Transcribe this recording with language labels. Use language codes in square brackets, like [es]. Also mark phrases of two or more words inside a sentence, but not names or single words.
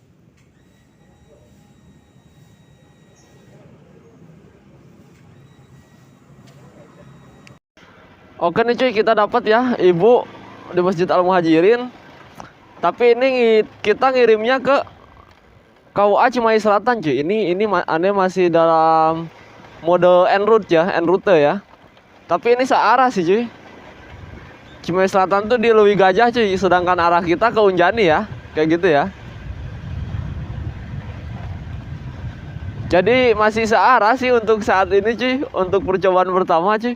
[id] Oke nih cuy, kita dapat ya ibu di Masjid Al Muhajirin. Tapi ini kita ngirimnya ke KUA Cimahi Selatan cuy. Ini aneh masih dalam mode en route ya. Tapi ini searah sih cuy. Cimahi Selatan tuh di Lewi Gajah cuy, sedangkan arah kita ke Unjani ya. Kayak gitu ya. Jadi masih searah sih untuk saat ini cuy, untuk percobaan pertama cuy.